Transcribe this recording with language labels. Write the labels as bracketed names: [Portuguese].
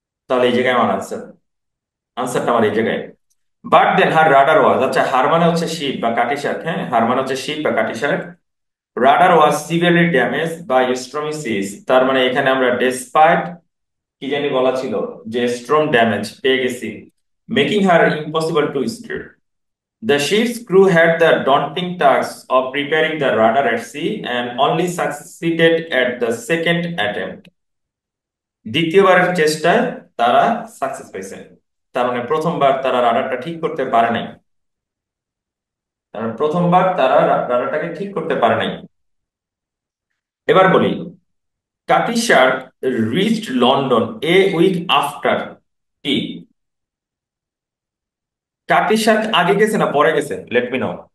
[Bangla] তাহলে এই জায়গায় আমার আনসার, আনসারটা আমার এই জায়গায়। [English] but then her rudder was, [Bangla] আচ্ছা হার মানে হচ্ছে শিপ বা কাটি শার্ক, হ্যাঁ হার মানে হচ্ছে শিপ বা কাটি Shark. [English] rudder was severely damage by stormy seas, [Bangla] তার মানে এখানে আমরা ডেসপাইট কি জানি বলা ছিল, যে স্ট্রং ড্যামেজ পেয়ে গেছি, [English] Making her impossible to steer. The ship's crew had the daunting task of preparing the rudder at sea and only succeeded at the second attempt. [Bangla] দ্বিতীয়বারের চেষ্টায় তারা সাকসেস পাইছে, তার মানে প্রথমবার তারা রাডারটা ঠিক করতে পারে নাই, তার মানে প্রথমবার তারা রাডারটাকে ঠিক করতে পারে নাই। এবার বলি, [English] Cutty Sark reached London a week after টি, [Bangla] কাটি শার্ক আগে গেছে না পরে গেছে, [English] Let me know.